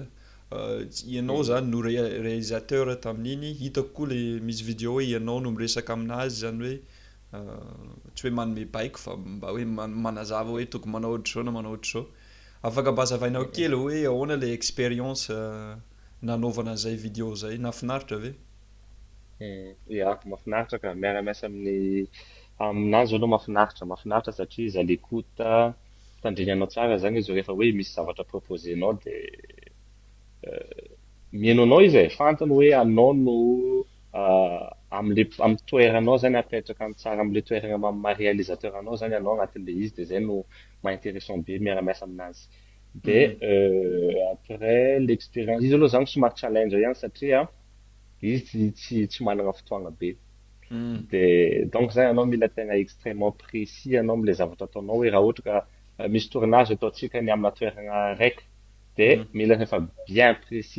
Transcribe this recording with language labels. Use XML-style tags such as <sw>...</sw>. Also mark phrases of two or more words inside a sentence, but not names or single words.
<mg>Ianao zany no réalisateur tamin'iny, hitako koa le misy vidéo hoe ianao no miresaka aminazy zany hoe tsy hoe manome baiko fa mba hoe manazava hoe tokony manao ohatra zao na manao ohatra zao. Afaka mba hazavainao kely hoe ahoana le expérience nanaovana an'izay vidéo zay, nahafinaritra ve? Ia, mahafinaritra ka miara-miasa aminazy aloha mahafinaritra satria izy</mg> <fr>à l'écoute</fr> <mg>tandrinanao tsara zany izy rehefa hoe misy zavatra proposenao de mihaino anao izy e, fantany hoe anao no am'le toeranao zany apetraka tsara am'le toerana maha-réalisateur anao zany anao agnatin'le izy de zay no maha-intéressant be miara-miasa aminazy. De</mg> <fr>après l'expérience</fr> <mg>izy aloha zany somary challenge ihany satria izy tsy manana fotoagna be. De donc zany anao mila tegna</mg> <fr>extrêmement précis</fr> <mg>ianao am'le zavatra ataonao hoe raha ohatra ka misy tournage ataontsika ny amina toerana raiky de mila rehefa</mg> <fr>bien précis</fr>